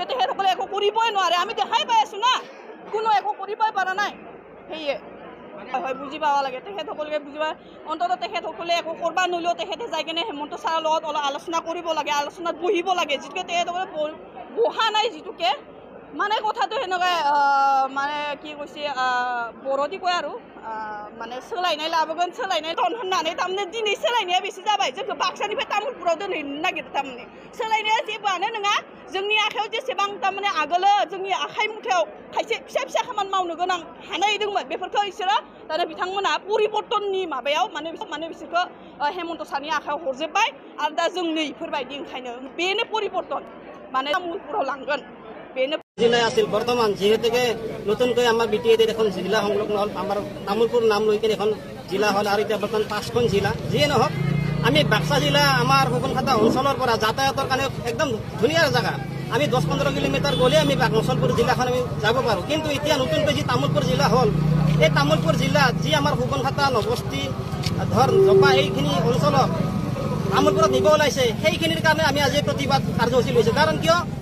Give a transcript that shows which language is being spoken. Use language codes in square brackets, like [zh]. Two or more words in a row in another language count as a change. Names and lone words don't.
[as] তেখেতসকলে একো কৰিবই নোৱাৰে আমি দেখাই পাই আছোঁ না কোনো একো কৰিবই পৰা নাই সেয়ে হয় বুজি পাব লাগে তেখেতসকলে বুজি পায় অন্ততঃ তেখেতসকলে একো কৰিব নোৱাৰিলেও তেখেতে যাই কিনে হেমন্ত ছাৰৰ লগত অলপ আলোচনা কৰিব লাগে আলোচনাত বহিব লাগে যিটোকে তেখেতসকলে বহা নাই যিটোকে মানে কথাটো সেনেকৈ মানে কি কৈছে বৰদি কয় আৰু মানে [brx] सोलायनाय लाबोगोन सोलायनाय होननानै थारमाने दिनै सोलायनाया बेसे जाबाय जोंखौ बाक्सानिफ्राय तामुलपुराव दोनहैनो नागिरदों थारमाने सोलायनाया जेबोआनो नङा जोंनि आखायाव जेसेबां थारमाने आगोलो जोंनि आखाइ मुथायाव खायसे फिसा फिसा खामानि मावनो गोनां हानाय दंमोन बेफोरखौ बिसोरो दाना बिथांमोना परिबर्तननि माबायाव माने बिसोरखौ हेमन्त सारनि आखायाव हरजोब्बाय आरो दा जों नै इफोरबायदि ओंखायनो बेनो परिबर्तन माने तामुलपुराव लांगोन बेनो [as] जिल्ला আছিল বৰ্তমান যেহেতুকে নতুনকৈ আমাৰ বিটিএতে এখন জিলা সংলগ্ন হ'ল আমাৰ তামুলপুৰ নাম লৈ কিনে এখন জিলা হ'ল আৰু এতিয়া বৰ্তমান 5খন জিলা যিয়ে নহওক আমি বাক্সা জিলা আমাৰ সুবনহাটা অঞ্চলৰ পৰা যাতায়াতৰ কাৰণে একদম ধুনীয়া জায়গা আমি 10-15 কিলোমিটাৰ গ'লে আমি বাক্সাপুৰ জিলাখন আমি যাব পাৰোঁ কিন্তু এতিয়া নতুনকৈ যি তামুলপুৰ জিলা হ'ল এই তামুলপুৰ জিলাত যি আমাৰ সুবনহাটা নবস্তি ধৰ জপা এইখিনি অঞ্চলক তামুলপুৰত নিব ওলাইছে সেইখিনিৰ কাৰণে আমি আজি প্ৰতিবাদ কাৰ্যসূচী লৈছোঁ কাৰণ কিয়